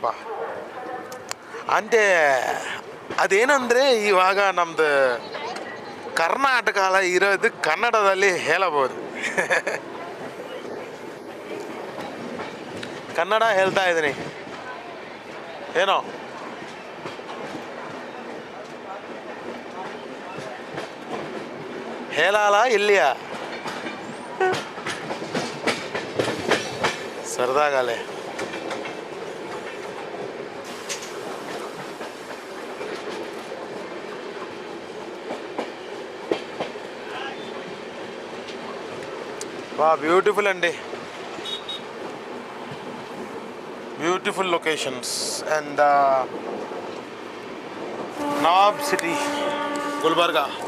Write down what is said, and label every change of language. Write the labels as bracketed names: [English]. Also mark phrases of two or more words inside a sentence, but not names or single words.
[Kannada] అంటే ಅದೇನಂದರೆ ಇವಾಗ ನಮ್ದು ಕರ್ನಾಟಕ ಇರೋದು ಕನ್ನಡದಲ್ಲಿ ಹೇಳಬಹುದು. ಕನ್ನಡ ಹೇಳ್ತಾ ಇದ್ದೀನಿ ಏನೋ. ಹೇಳಲ್ಲ ಇಲ್ಲಿಯಾ సరదాగాలే. [Telugu] వా బ్యూటిఫుల్ అండి, [English] beautiful locations and [Telugu] నవాబ్ సిటీ గుల్బర్గా.